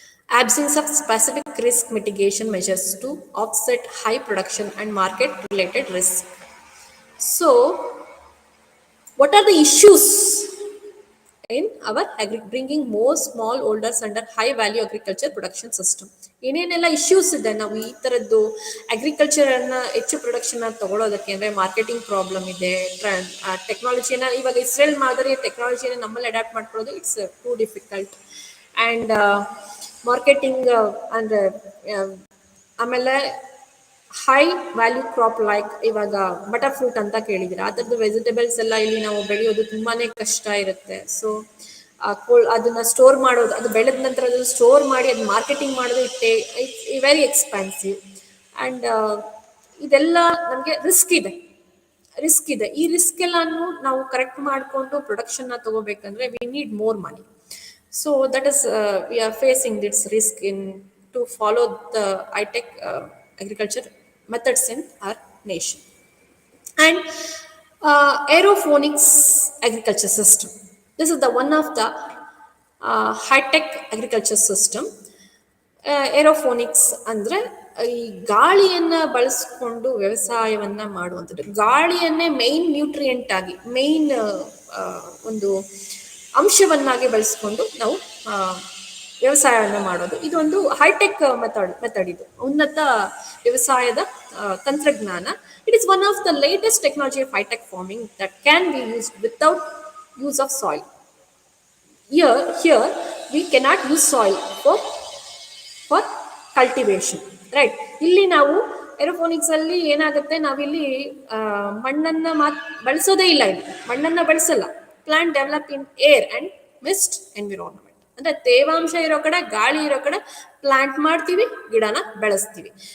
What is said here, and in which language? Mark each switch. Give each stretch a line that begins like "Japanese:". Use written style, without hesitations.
English: absence of specific risk mitigation measures to offset high production and market related risks. So what are the issues in our bringing more small holders under high value agriculture production system?
Kannada: ಏನೇನೆಲ್ಲ issues ಇದೆ ನಾವು ಈ ಥರದ್ದು ಅಗ್ರಿಕಲ್ಚರನ್ನ ಹೆಚ್ಚು ಪ್ರೊಡಕ್ಷನ್ನ ತಗೊಳ್ಳೋದಕ್ಕೆ? ಅಂದರೆ marketing problem ಇದೆ, ಟೆಕ್ನಾಲಜಿನ ಇವಾಗ ಇಸ್ರೇಲ್ ಮಾದರಿ ಟೆಕ್ನಾಲಜಿನ ನಮ್ಮಲ್ಲಿ ಅಡ್ಯಾಪ್ಟ್ ಮಾಡ್ಕೊಳ್ಳೋದು
English: It's too difficult.
Kannada: And marketing ಅಂದರೆ ಆಮೇಲೆ ಹೈ ವ್ಯಾಲ್ಯೂ ಕ್ರಾಪ್ ಲೈಕ್ ಇವಾಗ ಬಟರ್ ಫ್ರೂಟ್ ಅಂತ ಕೇಳಿದ್ದೀರಾ, ಆ ಥರದ್ದು ವೆಜಿಟೇಬಲ್ಸ್ ಎಲ್ಲ ಇಲ್ಲಿ ನಾವು ಬೆಳೆಯೋದು ತುಂಬಾ ಕಷ್ಟ ಇರುತ್ತೆ. ಸೊ ಅದನ್ನ ಸ್ಟೋರ್ ಮಾಡೋದು, ಅದು ಬೆಳೆದ ನಂತರ ಅದನ್ನು ಸ್ಟೋರ್ ಮಾಡಿ ಅದು ಮಾರ್ಕೆಟಿಂಗ್ ಮಾಡೋದು
English: It's very expensive.
Kannada: ಆ್ಯಂಡ್ ಇದೆಲ್ಲ ನಮಗೆ ರಿಸ್ಕ್ ಇದೆ. ಈ ರಿಸ್ಕ್ ಎಲ್ಲಾನು ನಾವು ಕರೆಕ್ಟ್ ಮಾಡಿಕೊಂಡು ಪ್ರೊಡಕ್ಷನ್ನ ತಗೋಬೇಕಂದ್ರೆ
English: We need more money. So that is we are facing this risk in to follow the high-tech agriculture methods in our nation. And aeroponics agriculture system. This is the one of the high-tech agriculture system.
Kannada: Aeroponics ಅಂದರೆ ಈ ಗಾಳಿಯನ್ನು ಬಳಸ್ಕೊಂಡು ವ್ಯವಸಾಯವನ್ನ ಮಾಡುವಂಥದ್ದು. ಗಾಳಿಯನ್ನೇ main nutrient ಆಗಿ, main ಒಂದು ಅಂಶವನ್ನಾಗಿ ಬಳಸ್ಕೊಂಡು ನಾವು ವ್ಯವಸಾಯವನ್ನು ಮಾಡೋದು. ಇದೊಂದು ಹೈಟೆಕ್ ಮೆಥಡ್ ಇದು ಉನ್ನತ ವ್ಯವಸಾಯದ ತಂತ್ರಜ್ಞಾನ.
English: It is one of the latest technology of high tech farming that can be used without use of soil. Here we cannot use soil for cultivation, right?
Kannada: ಇಲ್ಲಿ ನಾವು ಏರೋಫೋನಿಕ್ಸ್ ಅಲ್ಲಿ ಏನಾಗುತ್ತೆ, ನಾವಿಲ್ಲಿ ಮಣ್ಣನ್ನ ಬಳಸೋದೇ ಇಲ್ಲ. ಇಲ್ಲಿ ಮಣ್ಣನ್ನ ಬಳಸಲ್ಲ.
English: Plant develop in air and mist environment.
Kannada: ಅಂದ್ರೆ ತೇವಾಂಶ ಇರೋ ಕಡೆ, ಗಾಳಿ ಇರೋ ಕಡೆ ಪ್ಲಾಂಟ್ ಮಾಡ್ತೀವಿ, ಗಿಡನ ಬೆಳೆಸ್ತೀವಿ.